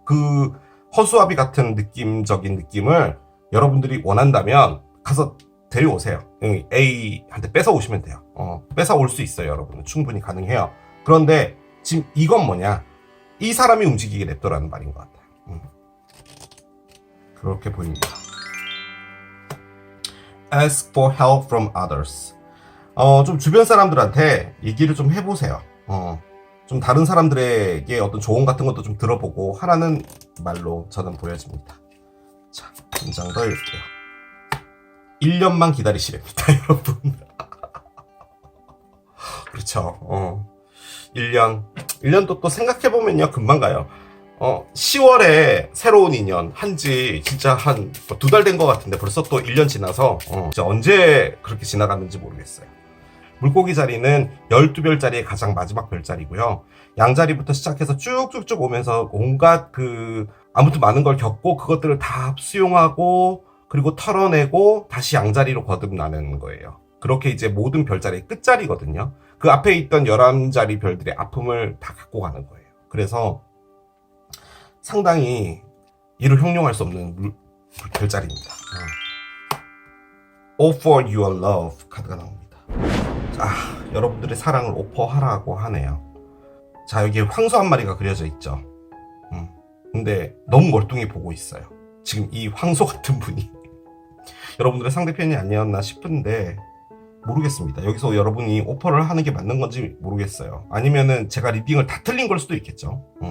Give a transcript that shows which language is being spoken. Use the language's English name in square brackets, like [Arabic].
[Korean] 그 허수아비 같은 느낌적인 느낌을 여러분들이 원한다면 가서 데려오세요. A한테 뺏어오시면 돼요. 뺏어올 수 있어요. 여러분은 충분히 가능해요. 그런데 지금 이건 뭐냐? 이 사람이 움직이게 냅둬라는 말인 것 같아요. 그렇게 보입니다. [English] Ask for help from others. [Korean] 좀 주변 사람들한테 얘기를 좀 해보세요. 좀 다른 사람들에게 어떤 조언 같은 것도 좀 들어보고 하라는 말로 저는 보여집니다. 자, 한 장 더 읽을게요. 1년만 기다리시랍니다, 여러분. 그렇죠. 1년도 또 생각해보면요, 금방 가요. 10월에 새로운 인연 한지 진짜 한 2달 된 것 같은데 벌써 또 1년 지나서 진짜 언제 그렇게 지나갔는지 모르겠어요. 물고기 자리는 12별자리의 가장 마지막 별자리고요. 양자리부터 시작해서 쭉쭉쭉 오면서 온갖 아무튼 많은 걸 겪고 그것들을 다 수용하고 그리고 털어내고 다시 양자리로 거듭나는 거예요. 그렇게 이제 모든 별자리의 끝자리거든요. 그 앞에 있던 11자리 별들의 아픔을 다 갖고 가는 거예요. 그래서 상당히 이를 형용할 수 없는 별자리입니다. [English] Offer your love [Korean] 카드가 나옵니다. 자, 여러분들의 사랑을 오퍼하라고 하네요. 자, 여기에 황소 한 마리가 그려져 있죠. 근데 너무 멀뚱히 보고 있어요. 지금 이 황소 같은 분이 여러분들의 상대편이 아니었나 싶은데 모르겠습니다. 여기서 여러분이 오퍼를 하는 게 맞는 건지 모르겠어요. 아니면은 제가 리딩을 다 틀린 걸 수도 있겠죠.